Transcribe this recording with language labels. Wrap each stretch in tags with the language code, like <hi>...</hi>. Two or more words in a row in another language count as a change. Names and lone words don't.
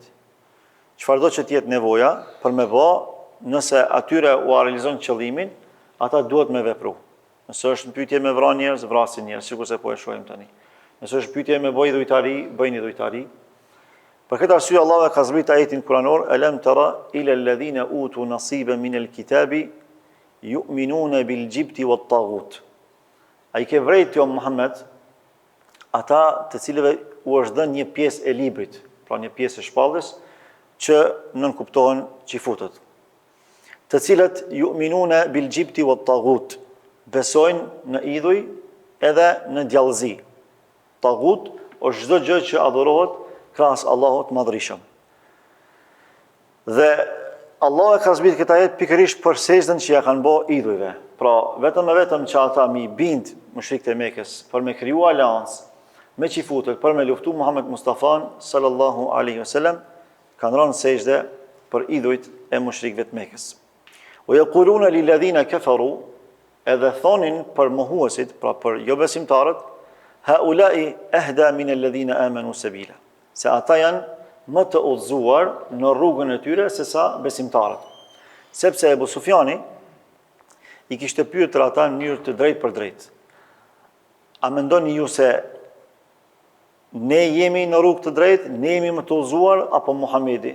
<sq>Çfarëdo që t'jetë nevoja për me bë, nëse atyre u realizon qëllimin, ata duhet me vepru. Nëse është pyetje me vran njerëz, vrasin njerëz, sikurse po e shohim tani. Nëse është pyetje me bëj idhujtari, bëjnë idhujtari. Për këtë arsye Allahu ka zbritur ajetin kuranor:</sq> <ar>"ألم تر إلى الذين أوتوا نصيبا من الكتاب يؤمنون بالجبت والطاغوت."</ar> <sq>Ai ke vrejt jo Muhammed ata të cilëve u është dhënë një pjesë e librit, pra një pjesë e shpallës, që nënkuptohen qifutët, të cilët</sq> <ar>يؤمنون بالجبت والطاغوت,</ar> <sq>besojnë në idhuj edhe në djallëzi. Tagut është çdo gjë që adhurohet krahas Allahut madhrishëm. Dhe Allah e ka zbritur këtë ajet pikërisht për sejdën që ja kanë bërë idhujve. Pra, vetëm e vetëm që ata mi bind mushrikët e Mekës për me kriju aleancë me qifutët për me luftu Muhammed Mustafan</sq> <ar>صلى الله عليه وسلم,</ar> <sq>kanë rënë sejdë për idhujt e mushrikëve të Mekës.</sq> <ar>ويقولون للذين كفروا,</ar> <sq>edhe thonin për mohuesit, pra për jo besimtarët,</sq> <ar>هؤلاء أهدى من الذين آمنوا سبيلا.</ar> <sq>Se ata janë më të udhëzuar në rrugën e tyre se sa besimtarët. Sepse Ebu Sufjani i kishte pyetur ata në mënyrë të drejtë për drejtë. A mendoni ju se ne jemi në rrugë të drejtë, ne jemi më të udhëzuar apo Muhamedi?</sq>